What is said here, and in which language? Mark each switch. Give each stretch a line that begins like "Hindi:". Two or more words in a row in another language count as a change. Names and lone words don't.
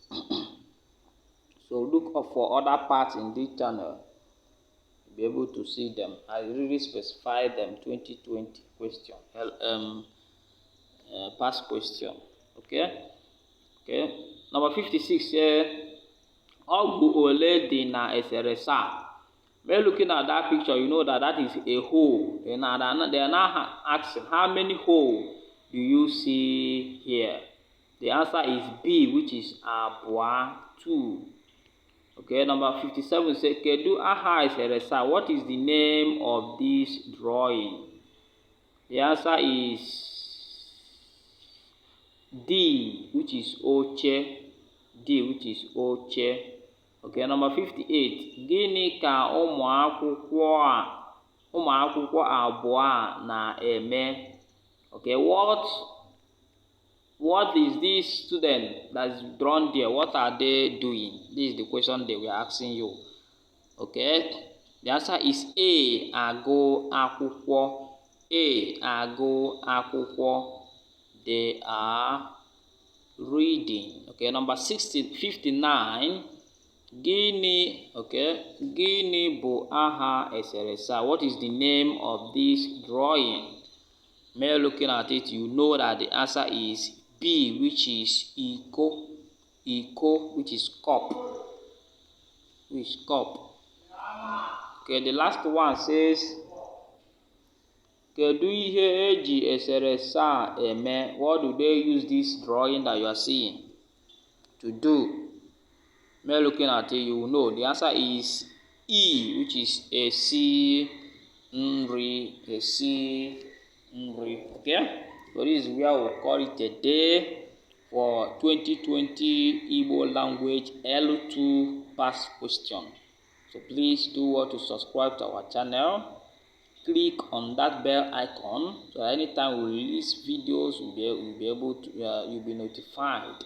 English: So look up for other parts in this channel. You'll be able to see them. I really specify them 2020 question. Past question. Okay? Number 56 here.
Igbo: Ọgwụ ole dị na eserese a?
English: When looking at that picture, you know that is a hole. They are now asking, how many holes do you see here? The answer is B, which is abụọ, 2. Okay, number 57 says,
Igbo: Kedu aha eserese a?
English: What is the name of this drawing? The answer is D, which is oche. D, which is oche. Okay, number 58.
Igbo: Gịnị ka ụmụ akwụkwọ abụọ a na-eme?
English: Okay, what is this student that's drawn there? What are they doing? This is the question they were asking you. Okay, the answer is A,
Igbo: agụ akwụkwọ. A, agụ akwụkwọ.
English: They are reading. Okay, number 59.
Igbo: Gịnị bụ aha eserese a?
English: What is the name of this drawing? May looking at it, you know that the answer is B, which is iko. Iko, which is cup. Okay, the last one says,
Igbo: Kedu ihe eji eserese a eme?
English: What do they use this drawing that you are seeing to do? May looking at it, you will know. The answer is E, which is
Igbo: esi nri.
English: Okay? So this is where we'll call it a day for 2020 Igbo language L2 past question. So please do want to subscribe to our channel. Click on that bell icon so anytime we release videos, you'll be notified.